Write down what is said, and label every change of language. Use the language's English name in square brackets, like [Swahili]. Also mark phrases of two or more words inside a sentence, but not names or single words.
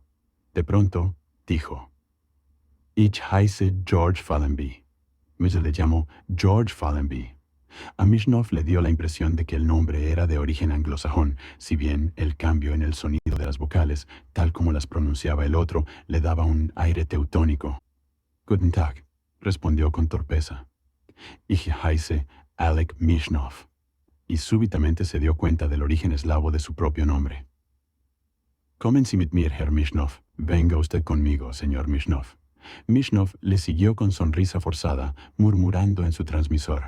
[Spanish] De pronto, dijo, [German] Ich heiße George Fallenby. [Spanish] Me le llamo George Fallenby. A Mishnov le dio la impresión de que el nombre era de origen anglosajón, si bien el cambio en el sonido de las vocales, tal como las pronunciaba el otro, le daba un aire teutónico. [German] Guten Tag, [Spanish] respondió con torpeza. [German] Ich heiße Alec Mishnov. [Spanish] Y súbitamente se dio cuenta del origen eslavo de su propio nombre. [German] Kommen Sie mit mir, Herr Mishnov. [Spanish] Venga usted conmigo, señor Mishnov. Mishnov le siguió con sonrisa forzada, murmurando en su transmisor.